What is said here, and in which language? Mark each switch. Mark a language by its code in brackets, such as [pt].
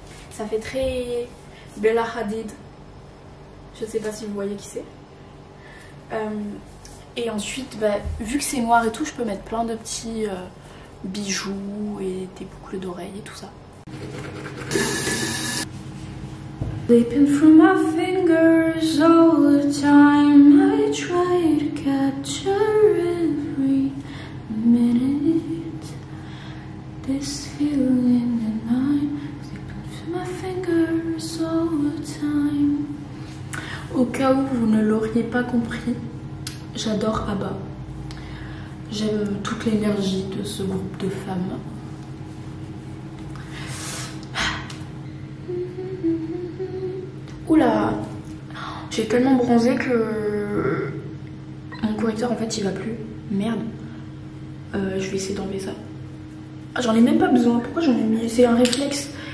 [fr] Ça fait très Bella Hadid. Je sais pas si vous voyez qui c'est. Et ensuite, vu que c'est noir et tout, je peux mettre plein de petits bijoux et des boucles d'oreilles et tout ça. [en] Slipping through my fingers all the time, I try to capture every minute. This feeling in mine, slipping through my fingers all the time. [fr] Au cas où vous ne l'auriez pas compris, j'adore ABBA. J'aime toute l'énergie de ce groupe de femmes. Oula, j'ai tellement bronzé que mon correcteur en fait il va plus. Merde. Je vais essayer d'enlever ça. Ah, j'en ai même pas besoin. Pourquoi j'en ai mis? C'est un réflexe.